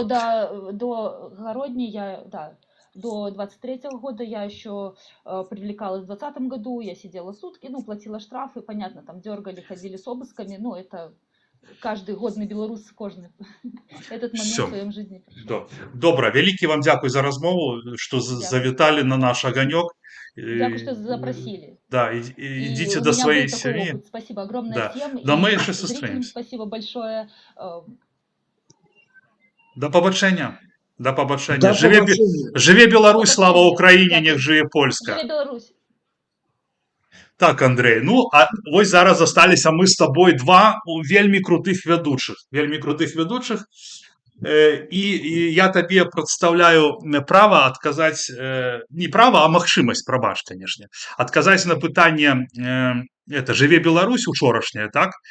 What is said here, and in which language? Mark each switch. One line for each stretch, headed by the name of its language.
Russian: Но до Городни до 23-го года я еще привлекалась в 2020 году, я сидела сутки, ну, платила штрафы, понятно, там дергали, ходили с обысками, но это каждый годный белорус кожны этот момент в своем жизни.
Belarusian: Добра, вялікі вам дзякуй за размову, что завітали
Russian: на наш огонек.
Ukrainian: Дякую,
Russian: что запросили. Да, идите до своей семьи. Спасибо огромное всем. Да, мы еще зрителям спасибо большое.
Ukrainian: До побачення. До побачення.
Belarusian: Живе Беларусь,
Ukrainian: слава Україні,
Polish: нех живе Польська.
Belarusian: Живе Беларусь. Так, Андрей, ну, а вось зараз засталіся мы з табой два вельмі крутых ведучых. І я табе прадстаўляю права адказаць, не права, а магчымасць, прабач, канешне, адказаць на пытанне «Жыве Беларусь» учорашняе, так?